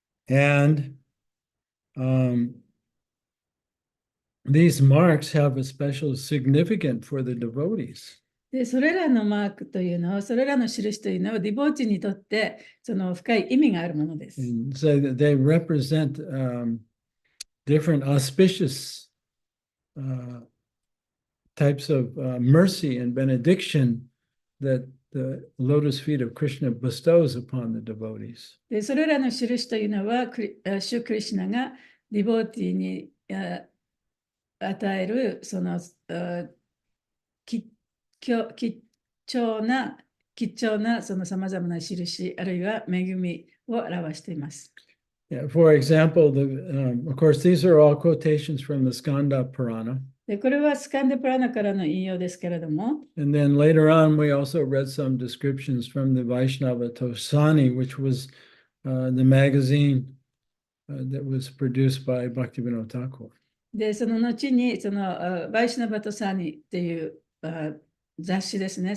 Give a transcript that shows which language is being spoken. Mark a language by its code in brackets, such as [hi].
[en] And these marks have a special significance for the devotees. [ja] で、それらのマークというのは、それらの印というのは、ディボーチにとってその深い意味があるものです。 [en] And so that they represent different auspicious types of mercy and benediction that the lotus feet of Krishna bestows upon the devotees. [ja] で、それらの印というのは、主クリシュナがディボーティに与えるその貴重なそのさまざまな印、あるいは恵みを表しています。 [en] Yeah, for example, of course, these are all quotations from the Skanda Purana. [ja] で、これはスカンデプラナからの引用ですけれども、 [en] And then later on, we also read some descriptions from the Vaishnava Tosani, which was the magazine that was produced by Bhaktivinoda Thakur. [ja] で、その後にそのバイシュナバトサニっていう雑誌ですね。